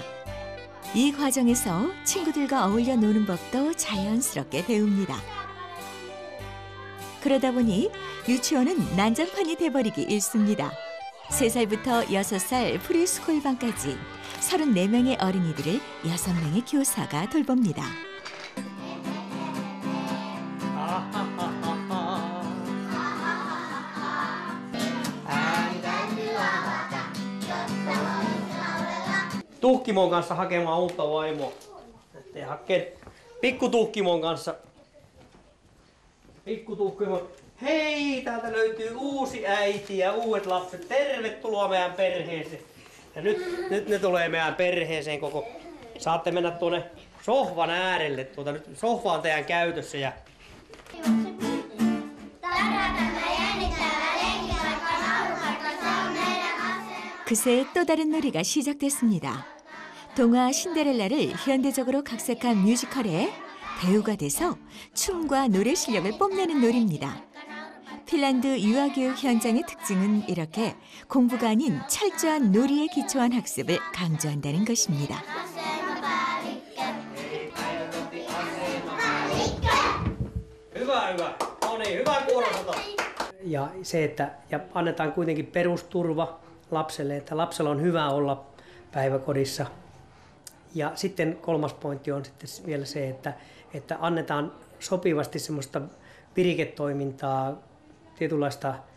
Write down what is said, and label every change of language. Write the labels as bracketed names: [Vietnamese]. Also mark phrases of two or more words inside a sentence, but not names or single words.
[Korean] 이 과정에서 친구들과 어울려 노는 법도 자연스럽게 배웁니다. 그러다 보니 유치원은 난장판이 돼버리기 일쑤입니다. 3살부터 6살 프리스쿨반까지 34명의 어린이들을 6명의 교사가 돌봅니다. [Finnish] Tuhkimon kanssa hakemaan uutta vaimoa. Ettei hakee pikkutuhkimon kanssa. Pikkutuhkimon. Hei, täältä löytyy uusi äiti ja uudet lapset. Tervetuloa meidän perheeseen. Ja nyt ne tulee meidän perheeseen koko. Saatte mennä tuonne sohvan äärelle. Nyt sohva on teidän käytössä ja [Korean] 그새 또 다른 놀이가 시작됐습니다. 동화 신데렐라를 현대적으로 각색한 뮤지컬에 배우가 돼서 춤과 노래 실력을 뽐내는 놀이입니다. 핀란드 유아교육 현장의 특징은 이렇게 공부가 아닌 철저한 놀이에 기초한 학습을 강조한다는 것입니다. [Finnish] hyvä. No niin, hyvä kuulosata. Ja se, että annetaan kuitenkin perusturva lapselle, että lapsella on hyvä olla päiväkodissa. Ja sitten kolmas pointti on sitten vielä se, että annetaan sopivasti semmoista viriketoimintaa, tietynlaista,